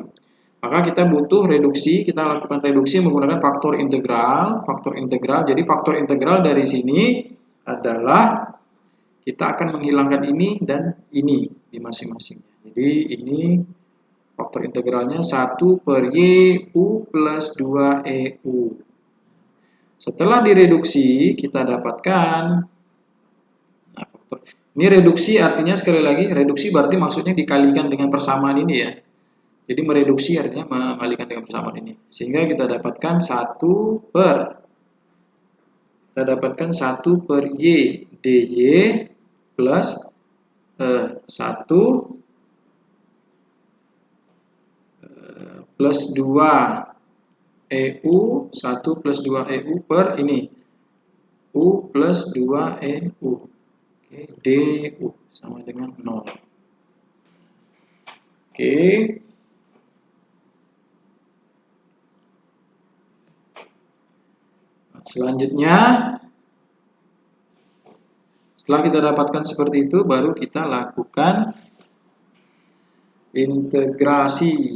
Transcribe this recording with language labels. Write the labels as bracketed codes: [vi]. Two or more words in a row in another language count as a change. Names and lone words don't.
[id] Maka kita butuh reduksi, kita lakukan reduksi menggunakan faktor integral. Faktor integral, jadi faktor integral dari sini adalah kita akan menghilangkan ini dan ini di masing-masing. Jadi ini faktor integralnya 1 per y u plus 2 eu. Setelah direduksi, kita dapatkan, nah, ini reduksi artinya sekali lagi, reduksi berarti maksudnya dikalikan dengan persamaan ini ya. Jadi mereduksi artinya mengalihkan dengan persamaan ini. Sehingga kita dapatkan 1 per y dy plus 1 plus 2 EU 1 plus 2 EU per ini U plus 2 EU. Oke, DU sama dengan 0. Oke. Nah, selanjutnya setelah kita dapatkan seperti itu, baru kita lakukan integrasi.